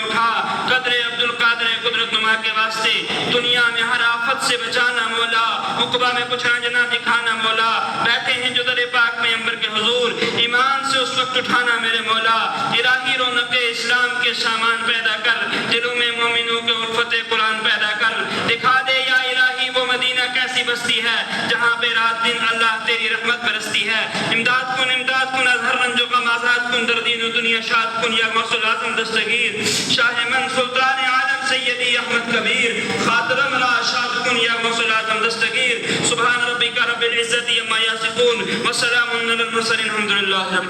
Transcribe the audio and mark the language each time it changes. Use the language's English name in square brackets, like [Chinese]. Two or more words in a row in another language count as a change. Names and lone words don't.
[Urdu] اٹھا قدر عبدالقادر قدرت نما کے واسطے دنیا میں ہر آفت سے بچانا مولا عقبہ میں کچھ آنجنا دکھانا مولا بیٹھے ہیں جو در پاک میں امبر کے حضور ایمان سے اس وقت اٹھانا میرے مولا الہی رونق اسلام کے سامان پیدا کر دلوں میں مومنوں کے الفت قرآن پیدا کر دکھا دے یا الہی وہ برستی ہے، جہاں پہ رات دن اللہ تیری رحمت برستی ہے. [Persian] امداد کن از ہر رنج و غم، آزاد کن در دین و دنیا شاد کن یا غوث الاعظم دستگیر. شاہ من سلطان عالم سیدی احمد کبیر، خاطر مرا شاد کن یا غوث الاعظم دستگیر. [Arabic] سبحان ربک رب العزت عما یصفون وسلام علی المرسلین الحمد للہ رب